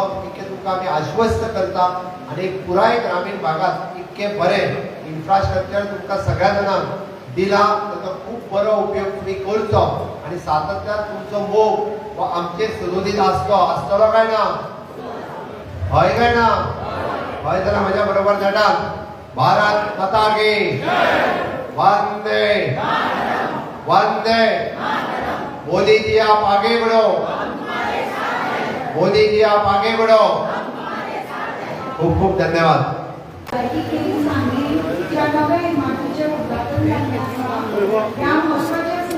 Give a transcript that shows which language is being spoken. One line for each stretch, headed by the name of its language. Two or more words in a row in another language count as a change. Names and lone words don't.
Konkani: इतकें तुमकां आमी आश्वस्त करता. आनी पुराय ग्रामीण भागात इतकें बरें इन्फ्रास्ट्रक्चर तुमकां सगळ्या जाणांक दिला. ताचो खूब बरो उपयोग तुमी करचो आनी सातत्यान तुमचो मोग हो आमचेर सदोदीत आसतलो काय ना? हय काय ना? हय जाल्यार म्हज्या बरोबर धाडात.
Hindi: भारत माता की वंदे वंदे. मोदी जी आप आगे बढ़ो, मोदी जी आप आगे बढ़ो.
Konkani: खूप खूप धन्यवाद.
Marathi: सांगली ज्या नव्या इमारतीचे उद्घाटन झाले त्या महत्वाच्या